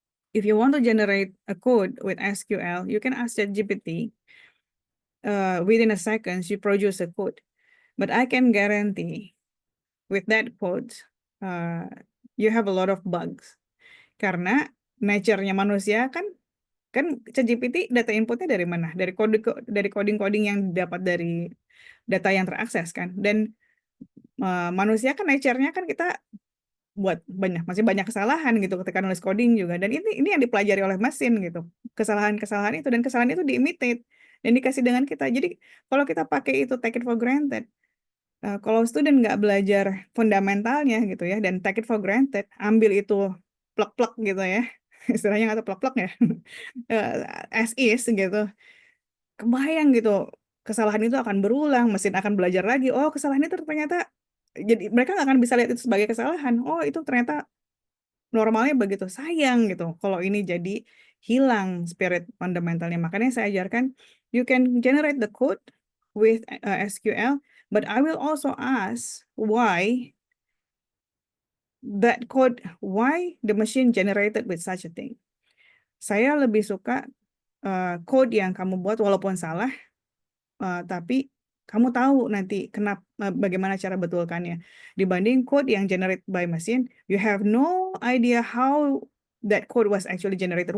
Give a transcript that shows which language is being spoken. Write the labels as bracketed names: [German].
[English] If you want to generate a code with SQL, you can ask ChatGPT. Within a second, you produce a code. But I can guarantee with that code, you have a lot of bugs. [Indonesian] Karena nature-nya manusia kan ChatGPT data inputnya dari mana? Dari coding-coding yang didapat dari data yang terakses kan. Dan manusia kan nature-nya kan kita masih banyak kesalahan gitu ketika nulis coding juga. Dan ini yang dipelajari oleh mesin gitu. Kesalahan-kesalahan itu, dan kesalahan itu di-imitate dan dikasih dengan kita. Jadi kalau kita pakai itu [English] take it for granted. [Indonesian] Kalau student nggak belajar fundamentalnya gitu ya, dan take it for granted, ambil itu plek-plek gitu ya, istilahnya nggak tahu plek-plek ya, [English] as is [Indonesian] gitu, kebayang gitu, kesalahan itu akan berulang, mesin akan belajar lagi, oh kesalahan itu ternyata, jadi mereka nggak akan bisa lihat itu sebagai kesalahan, oh itu ternyata normalnya begitu, sayang gitu, kalau ini jadi hilang spirit fundamentalnya. Makanya saya ajarkan, [English] you can generate the code with SQL, but I will also ask why the machine generated with such a thing. [Indonesian] Saya lebih suka code yang kamu buat walaupun salah, tapi kamu tahu nanti bagaimana cara betulkannya. Dibanding code yang [English] generated by machine, you have no idea how that code was actually generated.